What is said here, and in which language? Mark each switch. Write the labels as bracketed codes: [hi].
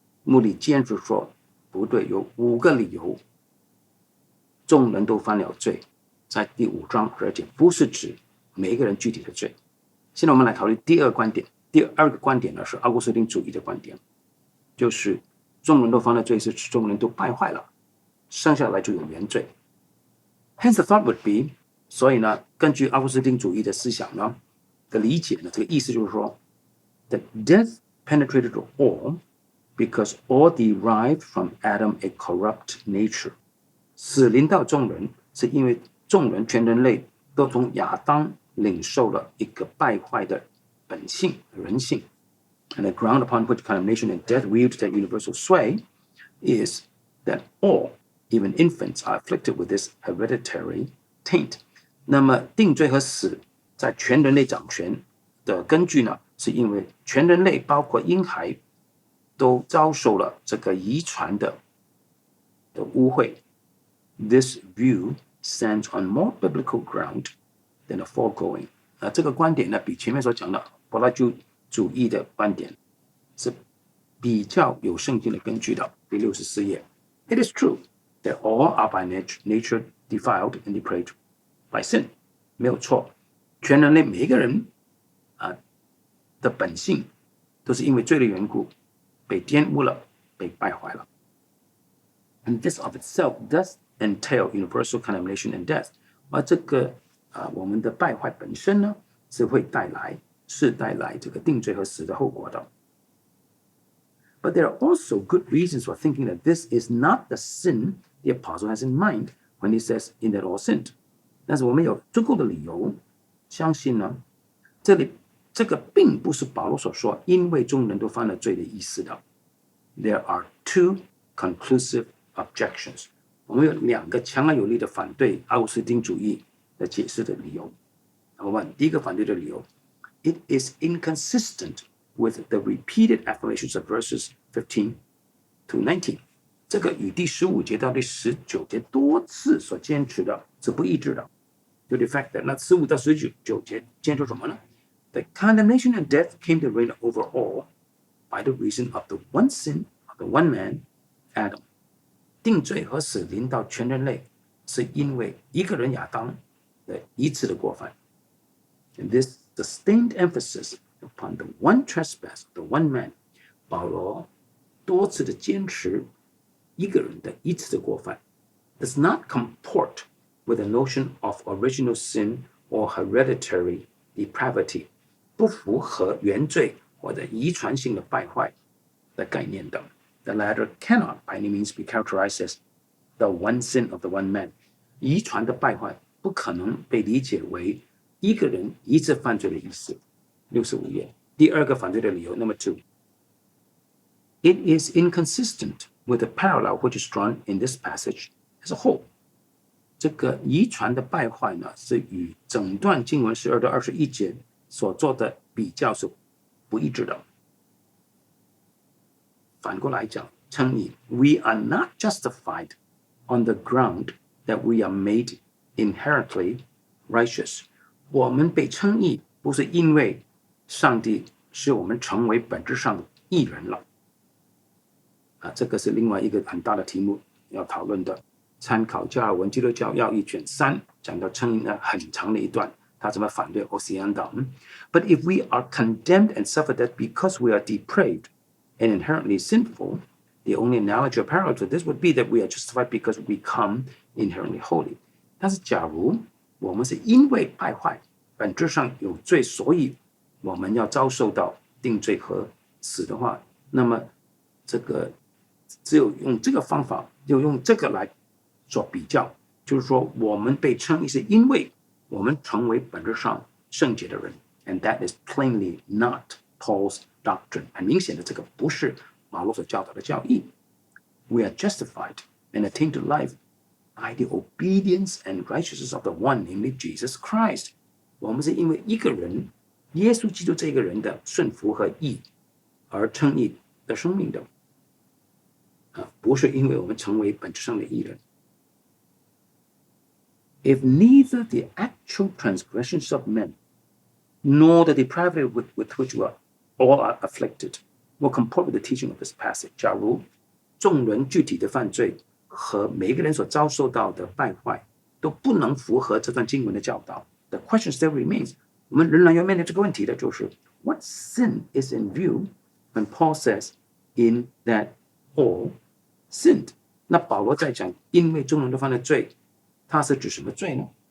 [zh] 穆里坚持说不对，有5个理由众人都犯了罪，在第5章12节不是指每一个人具体的罪。现在我们来考虑第二个观点。第二个观点呢是奥古斯丁主义的观点，就是众人都犯了罪是指众人都败坏了，生下来就有原罪。 [en] Hence the thought would be， [zh] 所以呢，根据奥古斯丁主义的思想呢的理解呢，这个意思就是说 [en] that death penetrated all because all derived from Adam a corrupt nature。 [zh] 死临到众人是因为众人全人类都从亚当领受了一个败坏的本性人性。 [en] And the ground upon which condemnation and death wield their universal sway is that all, even infants, are afflicted with this hereditary taint。 [zh] 那么定罪和死在全人类掌权的根据呢，是因为全人类包括婴孩都遭受了这个遗传的污秽。 [en] This view stands on more biblical ground than the foregoing。 [zh] 这个观点呢，比前面所讲的柏拉图主义的观点是比较有圣经的根据的。第64页 [en] ，It is true that all are by nature defiled and depraved by sin。 [zh] 没有错，全人类每一个人的本性都是因为罪的缘故被玷污了，被败坏了。 [en] And this of itself does entail universal condemnation and death。 [zh] 而这个我们的败坏本身呢，是带来这个定罪和死的后果的。 [en] But there are also good reasons for thinking that this is not the sin the apostle has in mind when he says in that all sinned。 [zh] 但是我们有足够的理由相信呢，这个并不是保罗所说因为众人都犯了罪的意思的。 [en] There are two conclusive objections。 [zh] 我们有2个强而有力的反对奥古斯丁主义的解释的理由。 [en] Number one， [zh] 第一个反对的理由 [en] ，It is inconsistent with the repeated affirmations of verses 15 to 19。 [zh] 这个与第15节到第19节多次所坚持的是不一致的。就 [en] the fact that [zh] 那15到19节坚持什么呢？ [en] The condemnation and death came to reign over all by the reason of the one sin of the one man, Adam。 [zh] 定罪和死临到全人类，是因为一个人亚当的一次的过犯。 [en] And this sustained emphasis upon the one trespass of the one man， [zh] 保罗多次的坚持一个人的一次的过犯 [en] does not comport with the notion of original sin or hereditary depravity， [zh] 不符合原罪或者遗传性的败坏的概念的。 [en] The latter cannot by any means be characterized as the one sin of the one man。 [zh] 遗传的败坏不可能被理解为一个人一次犯罪的意思。 65页，第二个反对的理由 [en] Number 2， It is inconsistent with the parallel which is drawn in this passage as a whole。 [zh] 这个遗传的败坏呢，是与整段经文12到21节所做的比较是不一致的。反过来讲，称义 [en] We are not justified on the ground that we are made inherently righteous。 [zh] 我们被称义不是因为上帝使我们成为本质上的义人了。这个是另外一个很大的题目要讨论的。参考加尔文基督教要义卷3，讲到称义呢很长的一段，他怎么反对 Osiandam。 [en] But if we are condemned and suffer that because we are depraved and inherently sinful, the only analogy or parallel to this would be that we are justified because we become inherently holy。 [zh] 但是假如我们是因为败坏本质上有罪，所以我们要遭受到定罪和死的话，那么这个只有用这个方法，就用这个来做比较，就是说我们被称义是因为我们成为本质上圣洁的人。 [en] And that is plainly not Paul's doctrine。 [zh] 很明显的，这个不是保罗所教导的教义。 [en] We are justified and attain to life by the obedience and righteousness of the one, namely Jesus Christ。 [zh] 我们是因为一个人耶稣基督这个人的顺服和义而称义的生命的，不是因为我们成为本质上的义人。 [en] If neither the actual transgressions of men nor the depravity with which we all are afflicted will comport with the teaching of this passage， [zh] 假如众人具体的犯罪和每一个人所遭受到的败坏都不能符合这段经文的教导， [en] the question still remains， [zh] 我们仍然要面对这个问题的就是 [en] What sin is in view when Paul says in that all sinned？ [zh] 那保罗在讲因为众人都犯了罪，他是指什么罪呢？